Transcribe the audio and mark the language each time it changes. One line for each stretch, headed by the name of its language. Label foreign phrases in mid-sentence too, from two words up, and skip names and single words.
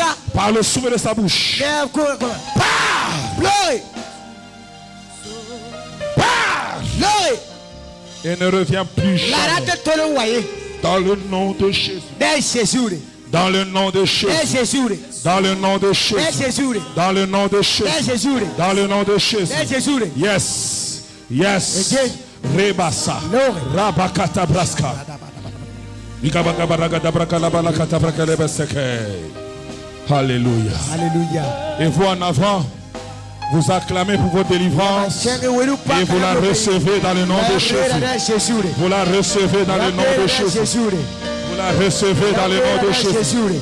French: Par le souffle de sa bouche. Et ne reviens plus jamais. Dans le nom de Jésus. Dans le nom de Jésus. Dans le nom de Jésus. Dans le nom de Jésus. Dans le nom de Jésus.
English: Yes. Yes. Rebasa. Rabakata braska.
French: Alléluia. Alléluia. Et vous en avant, vous acclamez pour votre délivrance et vous la recevez dans le nom de Jésus. Vous la recevez dans le nom de Jésus. Vous la recevez dans le nom de Jésus.